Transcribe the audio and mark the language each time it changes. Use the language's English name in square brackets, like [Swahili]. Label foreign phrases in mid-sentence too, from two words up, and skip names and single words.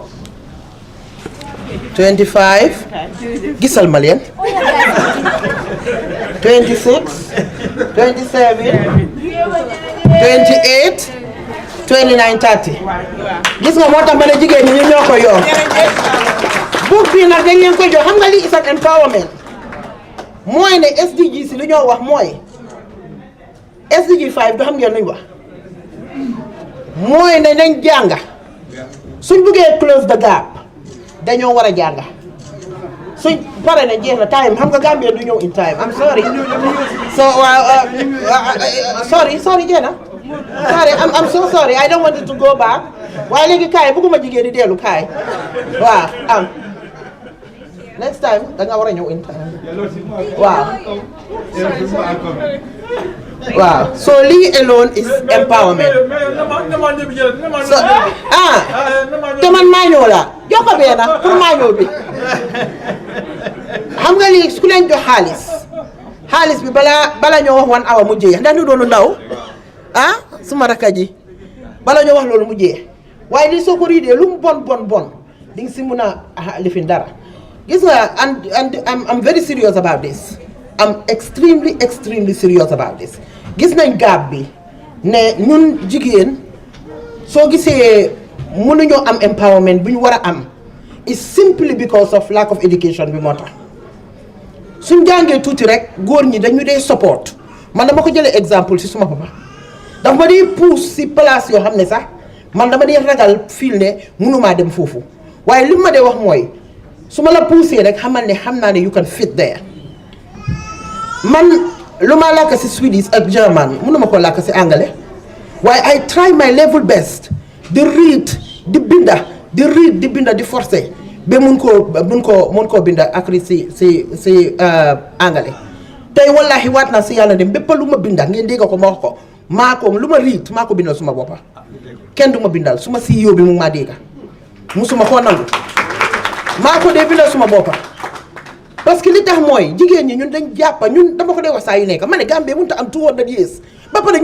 [Wolof] 25. Gisal ma leen. 26. 27. 28. 29 30. Gis nga moo tax ma ne jigéen ñi ñoo ko yor. Book bi nag dañ leen koy jox xam nga lii [English] is an empowerment. [Wolof] Mooy ne SDG si lu ñoo wax mooy SDG 5 du xam ngeen luñ wax. Mooy ne nañ jànga. Suñ buggee [English] close the gap [Wolof] dañoo war a jànga. suñ pare na jeex na time xam nga Gambia du ñëw [English] in time I'm sorry so sorry Jenna sorry I'm so sorry I don't want it to go back [Wolof] waaye léegi kaay bëgguma jigéen di dellu kaay waaw [English] next time [Wolof] da nga war a ñëw [English] in time [Wolof] waaw so lii [English] alone is empowerment so [Wolof] te man maa ñëw la jox ko benn pour maa ñëw bi xam nga lii ku leen jox xaalis bi bala ñoo wax 1 hour mu jeex ndax ñu doonu ndaw suma rakka ji bala ñoo wax loolu mu jeex waaye lii soo ko riidee lu mu bon di nga si mun a lifin dara gis nga and [English] I'm very serious about this [Wolof] I'm extremely serious about this gis nañ gaab bi ne ñun jigéen soo gisee mënuñoo am empowerment bu ñu war a am [English] is simply because of lack of education [Wolof] bi moo tax suñ jàngee tuuti rek góor ñi dañu dee support man dama ko jëlee exemple si suma papa dafa ma dee pousse si place yoo xam ne sax man dama dee ragal fiil ne mënumaa dem foofu waaye li ma dee wax mooy su ma la poussé rek xamal ne xam naa ne [English] you can fit there [Wolof] man lu ma làkk si Swedish ak German mënuma ko làkk si anglais waaye [English] I try my level best [Wolof] di read di binda di forcé ba mun koo binda ak si anglais tey wallahi waat naa si yàlla dem bépp lu ma binda ngeen dégg ko ma wax ko maa ko bindal suma boppa kenn du ma bindal suma CEO bi mu maa dégg musuma koo nangu maa ko dee bindal suma boppa [French] parce que [Wolof] li tax mooy jigéen ñi ñun dañ jàppa ñun dama ko dee wax saa yu nekk ma ne Gambie mënut a am 200 years ba pare